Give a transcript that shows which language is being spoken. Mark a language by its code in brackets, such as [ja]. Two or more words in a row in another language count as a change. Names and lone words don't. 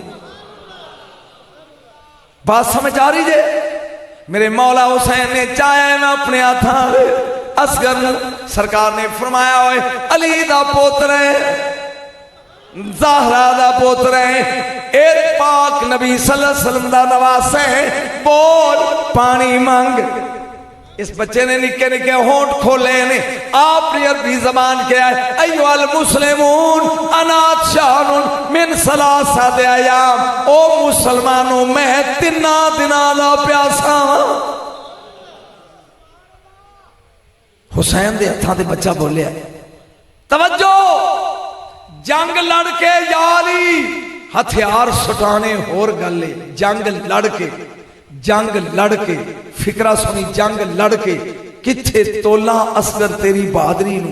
[pa] بات سمجھ آ رہی جے? میرے مولا حسین نے چاہے میں اپنے ہاتھ اصغر سرکار نے فرمایا ہوئے علی دا پوتر ہے، زہرا دا پوتر ہے، اک پاک نبی [ar] صلى الله عليه وسلم [pa] دا نواسہ ہے، بول پانی منگ. اس بچے نے نکے نکے ہونٹھ کھولے نے، آپنے عربی زبان کیا ہے, [ar] أيها المسلمون أنا عطشان من ثلاثة أيام, [pa] او مسلمانو میں 3 دناں دا پیاسا. حسین دے ہتھاں تے بچہ بولیا، توجہ، جنگ لڑ کے یالی ہتھیار سٹانے ہور گل ہے، جنگ لڑ کے فقرہ سنی، جنگ لڑ کے کتھے تولا اصغر تیری بہادری نوں.